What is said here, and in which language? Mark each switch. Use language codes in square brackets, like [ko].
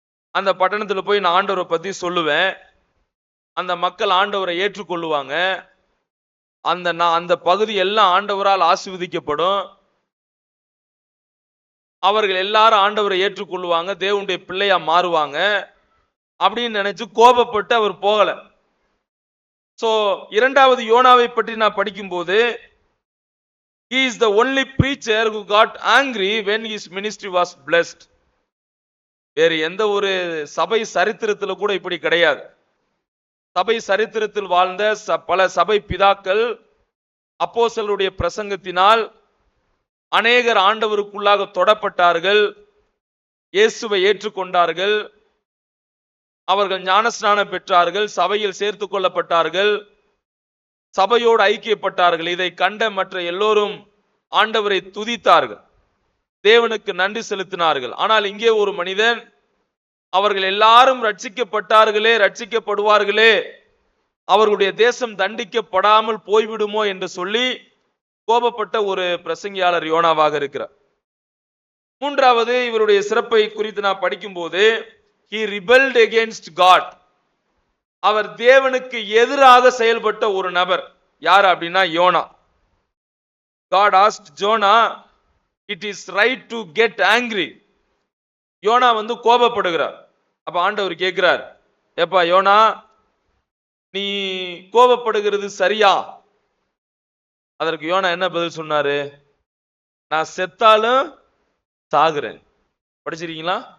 [ta] அந்த பட்டணத்துல போய் நான் ஆண்டவரை பத்தி சொல்லுவேன். அந்த மக்கள் ஆண்டவரை ஏற்றுக்கொள்ளுவாங்க. அந்த பகுதி எல்லாம் ஆண்டவரால் ஆசீர்வதிக்கப்படும். அவர்கள் எல்லாரும் ஆண்டவரை ஏற்றுக்கொள்ளுவாங்க, தேவனுடைய பிள்ளையா மாறுவாங்க அப்படின்னு நினைச்சு கோபப்பட்டு அவர் போகல. சோ இரண்டாவது யோனாவை பற்றி நான் படிக்கும்போது, [en] he is the only preacher who got angry when his ministry was blessed. [ta] வேறு எந்த ஒரு சபை சரித்திரத்துல கூட இப்படி கிடையாது. சபை சரித்திரத்தில் வாழ்ந்த பல சபை பிதாக்கள் அப்போஸ்தலருடைய பிரசங்கத்தினால் அநேகர் ஆண்டவருக்குள்ளாக தொடப்பட்டார்கள், இயேசுவை ஏற்றுக்கொண்டார்கள், அவர்கள் ஞானஸ்நானம் பெற்றார்கள், சபையில் சேர்த்து கொள்ளப்பட்டார்கள், சபையோடு ஐக்கியப்பட்டார்கள். இதை கண்ட மற்ற எல்லோரும் ஆண்டவரை துதித்தார்கள், தேவனுக்கு நன்றி செலுத்தினார்கள். ஆனால் இங்கே ஒரு மனிதன், அவர்கள் எல்லாரும் ரட்சிக்கப்பட்டார்களே, ரட்சிக்கப்படுவார்களே, அவர்களுடைய தேசம் தண்டிக்கப்படாமல் போய்விடுமோ என்று சொல்லி கோபப்பட்ட ஒரு பிரசங்கியாளர் யோனாவாக இருக்கிறார். மூன்றாவது, இவருடைய சிறப்பை குறித்து நான் படிக்கும்போது, [en] he rebelled against God. [ta] அவர் தேவனுக்கு எதிராக செயல்பட்ட ஒரு நபர். யார் அப்படின்னா YONO. [en] God asked Jonah, it is right to get angry. [ta] YONO கோபப்படுகிறார். அப்ப ஆண்டவர் கேட்கிறார், ஏப்பா யோனா, நீ கோபப்படுகிறது சரியா? அதற்கு யோனா என்ன பதில் சொன்னாரு? நான் செத்தாலும் சாகுறேன். படிச்சிருக்கீங்களா?